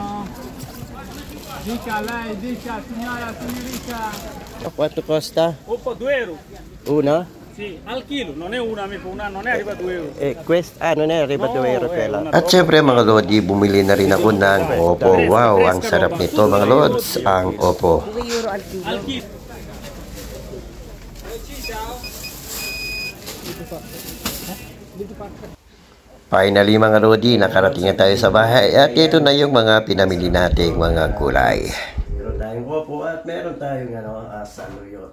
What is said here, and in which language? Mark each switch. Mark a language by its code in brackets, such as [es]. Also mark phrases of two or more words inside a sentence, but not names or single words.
[it] Dica lei, dica signora, signorita. Quanto costa? Oppa, 2 euro. Una? Sì, al chilo, non è una, non è arriva a 2 euro. Questa, non è arriba 2 euro quella. una [tl] At syempre mga Lodi, bumili na rin ako ng opo. Wow, ang sarap nito mga Lods, ang opo. [it] 2 euro al chilo. Al chilo. [tl] Finally mga Lodi, nakarating na tayo sa bahay at ito na yung mga pinamili nating mga gulay. Meron tayong opo at meron tayong saluyot.